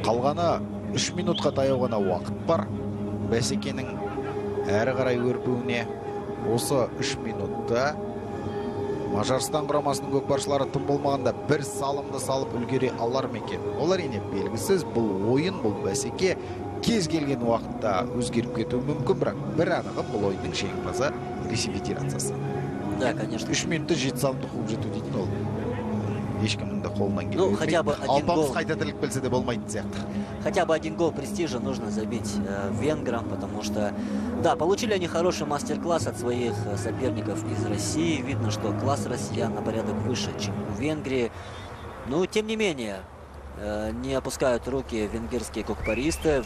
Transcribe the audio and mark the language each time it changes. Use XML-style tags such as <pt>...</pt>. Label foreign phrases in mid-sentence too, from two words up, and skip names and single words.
<kk>Қалғаны 3 минутқа таяу ғана уақыт бар. Бәсекенің әрі қарай өрбуіне осы 3 минутта Мажарстан құрамасының көкпаршылары тым болмағанда бір салымды салып үлгере алар ма екен? Олар ене белгісіз. Бұл ойын, бұл бәсеке кез келген уақытта өзгеріп кетуі мүмкін, бірақ бір анығы бұл ойынның жеңімпазы Ресей Федерациясы.</kk> <ru>Да, конечно.</ru> <kk>3 минутта 7 салымды қуып жету дейтін ол ешкімнің де қолынан</kk> <ru>Ну, хотя бы один</ru> <kk>алпамыс</kk> <ru>гол.</ru> <kk>қайта тіріліп келсе де болмайтын сияқты.</kk> <ru>Хотя бы один гол престижа нужно забить венграм, потому что, да, получили они хороший мастер-класс от своих соперников из России. Видно, что класс россиян на порядок выше, чем у Венгрии. Но, тем не менее, не опускают руки венгерские кокпаристы.</ru>